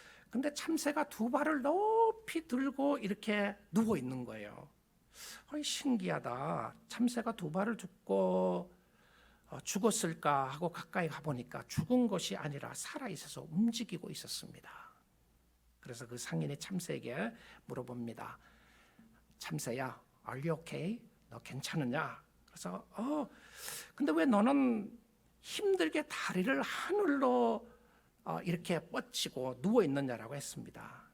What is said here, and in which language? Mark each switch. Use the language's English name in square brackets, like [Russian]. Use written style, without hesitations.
[Korean] 근데 참새가 두 발을 높이 들고 이렇게 누워 있는 거예요. 신기하다. 참새가 두 발을 듣고 죽었을까 하고 가까이 가보니까 죽은 것이 아니라 살아있어서 움직이고 있었습니다. 그래서 그 상인이 참새에게 물어봅니다. 참새야, [English] are you okay? [Korean] 너 괜찮으냐? 그래서 근데 왜 너는 힘들게 다리를 하늘로 이렇게 뻗치고 누워 있느냐라고 했습니다.